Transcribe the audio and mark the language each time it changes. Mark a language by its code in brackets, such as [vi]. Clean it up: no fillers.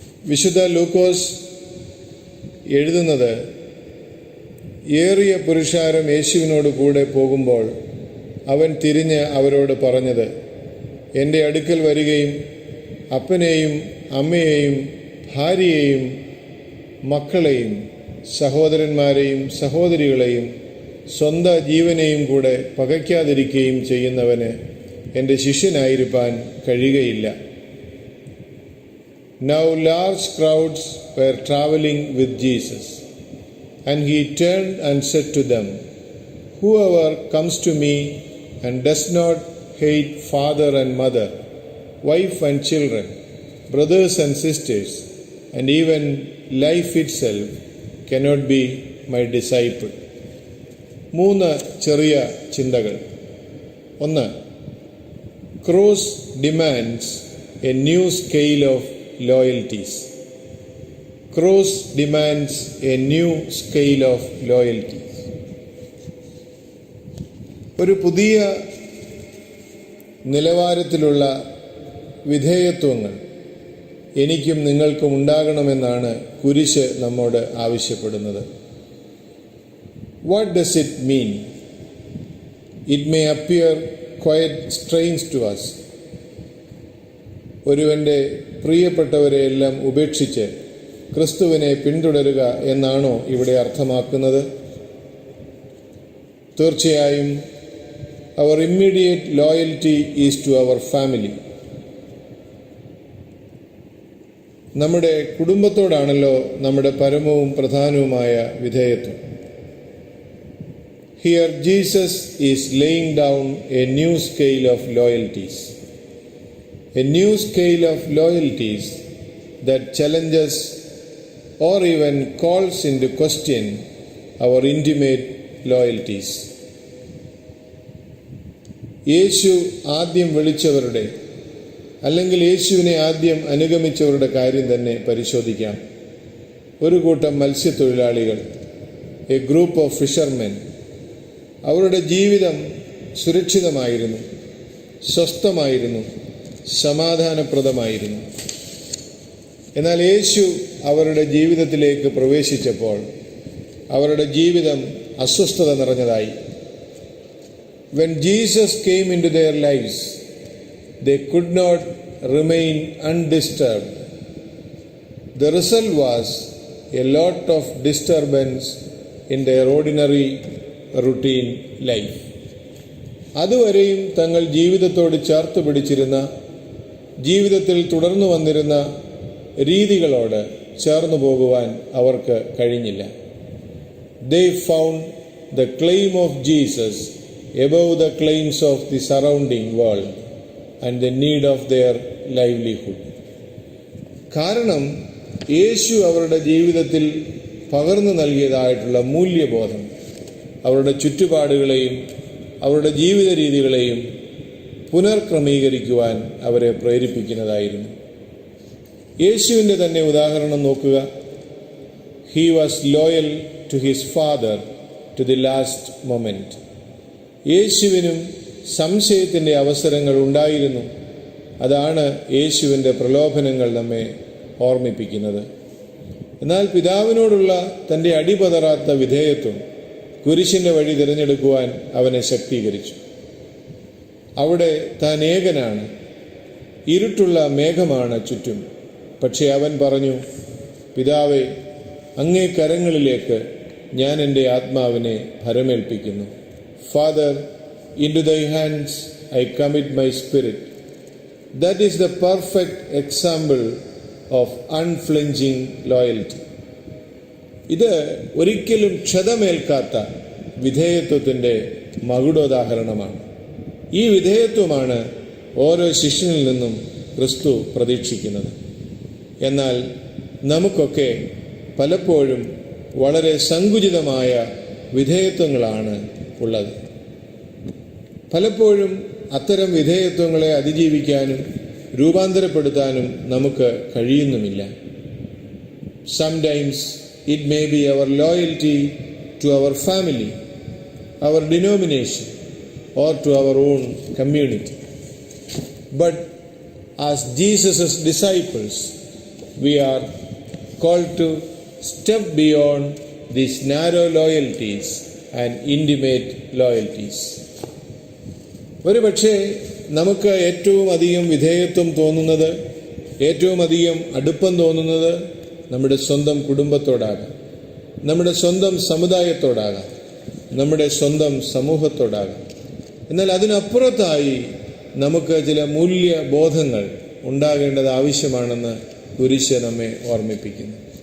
[ml] വിശുദ്ധ ലൂക്കോസ് എഴുതുന്നത്, ഏറിയ പുരുഷാരം യേശുവിനോട് കൂടെ പോകുമ്പോൾ അവൻ തിരിഞ്ഞ് അവരോട് പറഞ്ഞത്, എൻ്റെ അടുക്കൽ വരികയും അപ്പനെയും അമ്മയെയും ഭാര്യയെയും മക്കളെയും സഹോദരന്മാരെയും സഹോദരികളെയും സ്വന്തം ജീവനെയും കൂടെ പകയ്ക്കാതിരിക്കുകയും ചെയ്യുന്നവന് എൻ്റെ ശിഷ്യനായിരിക്കാൻ കഴിയുകയില്ല. [en] Now large crowds were traveling with Jesus, and he turned and said to them, Whoever comes to me and does not hate father and mother, wife and children, brothers and sisters, and even life itself, cannot be my disciple. [ml] 3 ചെറിയ ചിന്തകൾ. 1. [en] Cross demands a new scale of loyalties. Cross demands a new scale of loyalties. [ml] ഒരു പുതിയ നിലവാരത്തിലുള്ള വിധേയത്വങ്ങൾ എനിക്കും നിങ്ങൾക്കും ഉണ്ടാകണമെന്നാണ് കുരിശ് നമ്മോട് ആവശ്യപ്പെടുന്നത്. [en] What does it mean? It may appear quite strange to us. [ml] ഒരുവൻ്റെ പ്രിയപ്പെട്ടവരെയെല്ലാം ഉപേക്ഷിച്ച് ക്രിസ്തുവിനെ പിന്തുടരുക എന്നാണോ ഇവിടെ അർത്ഥമാക്കുന്നത്? തീർച്ചയായും [en] our immediate loyalty is to our family. [ml] നമ്മുടെ കുടുംബത്തോടാണല്ലോ നമ്മുടെ പരമവും പ്രധാനവുമായ വിധേയത്വം. [en] Here Jesus is laying down a new scale of loyalties. A new scale of loyalties that challenges or even calls into question our intimate loyalties. [ml] യേശു ആദ്യം വിളിച്ചവരുടെ അല്ലെങ്കിൽ യേശുവിനെ ആദ്യം അനുഗമിച്ചവരുടെ കാര്യം തന്നെ പരിശോധിക്കാം. ഒരു കൂട്ടം മത്സ്യത്തൊഴിലാളികൾ, [en] A group of fishermen. [ml] അവരുടെ ജീവിതം സുരക്ഷിതമായിരുന്നു, സ്വസ്ഥമായിരുന്നു, സമാധാനപ്രദമായിരുന്നു. എന്നാൽ യേശു അവരുടെ ജീവിതത്തിലേക്ക് പ്രവേശിച്ചപ്പോൾ അവരുടെ ജീവിതം അസ്വസ്ഥത നിറഞ്ഞതായി. [en] When Jesus came into their lives, they could not remain undisturbed. The result was a lot of disturbance in their ordinary routine life. [ml] അതുവരെയും തങ്ങൾ ജീവിതത്തോട് ചേർത്ത് പിടിച്ചിരുന്ന, ജീവിതത്തിൽ തുടർന്നു വന്നിരുന്ന രീതികളോട് ചേർന്നു പോകുവാൻ അവർക്ക് കഴിഞ്ഞില്ല. [en] They found the claim of Jesus above the claims of the surrounding world and the need of their livelihood. [ml] കാരണം യേശു അവരുടെ ജീവിതത്തിൽ പകർന്നു നൽകിയതായിട്ടുള്ള മൂല്യബോധം അവരുടെ ചുറ്റുപാടുകളെയും അവരുടെ ജീവിത രീതികളെയും പുനർക്രമീകരിക്കുവാൻ അവരെ പ്രേരിപ്പിക്കുന്നതായിരുന്നു. യേശുവിൻ്റെ തന്നെ ഉദാഹരണം നോക്കുക. [en] He was loyal to his father to the last moment. [ml] യേശുവിനും സംശയത്തിൻ്റെ അവസരങ്ങൾ ഉണ്ടായിരുന്നു. അതാണ് യേശുവിൻ്റെ പ്രലോഭനങ്ങൾ നമ്മെ ഓർമ്മിപ്പിക്കുന്നത്. എന്നാൽ പിതാവിനോടുള്ള തൻ്റെ അടിപതറാത്ത വിധേയത്വം കുരിശിൻ്റെ വഴി തിരഞ്ഞെടുക്കുവാൻ അവനെ ശക്തീകരിച്ചു. അവിടെ താൻ ഏകനാണ്, ഇരുട്ടുള്ള മേഘമാണ് ചുറ്റും. പക്ഷേ അവൻ പറഞ്ഞു, പിതാവേ, അങ്ങേ കരങ്ങളിലേക്ക് ഞാൻ എൻ്റെ ആത്മാവിനെ ഭരമേൽപ്പിക്കുന്നു. [en] Father, into thy hands I commit my spirit. That is the perfect example of unflinching loyalty. [ml] ഇത് ഒരിക്കലും ക്ഷതമേൽക്കാത്ത വിധേയത്വത്തിൻ്റെ മകുടോദാഹരണമാണ്. ഈ വിധേയത്വമാണ് ഓരോ ശിഷ്യനിൽ നിന്നും ക്രിസ്തു പ്രതീക്ഷിക്കുന്നത്. എന്നാൽ നമുക്കൊക്കെ പലപ്പോഴും വളരെ സങ്കുചിതമായ വിധേയത്വങ്ങളാണ് ഉള്ളത്. പലപ്പോഴും അത്തരം വിധേയത്വങ്ങളെ അതിജീവിക്കാനും രൂപാന്തരപ്പെടുത്താനും നമുക്ക് കഴിയുന്നുമില്ല. [en] Sometimes it may be our loyalty to our family, our denomination, or to our own community. But as Jesus' disciples, we are called to step beyond these narrow loyalties and intimate loyalties. [ml] ഒരുപക്ഷെ നമുക്ക് ഏറ്റവും അധികം വിധേയത്വം തോന്നുന്നത്, ഏറ്റവും അധികം അടുപ്പം തോന്നുന്നത് നമ്മുടെ സ്വന്തം കുടുംബത്തോടാകാം, നമ്മുടെ സ്വന്തം സമുദായത്തോടാകാം, നമ്മുടെ സ്വന്തം സമൂഹത്തോടാകാം. എന്നാൽ അതിനപ്പുറത്തായി നമുക്ക് ചില മൂല്യബോധങ്ങൾ ഉണ്ടാകേണ്ടത് ആവശ്യമാണെന്ന് കുരിശ് നമ്മെ ഓർമ്മിപ്പിക്കുന്നു.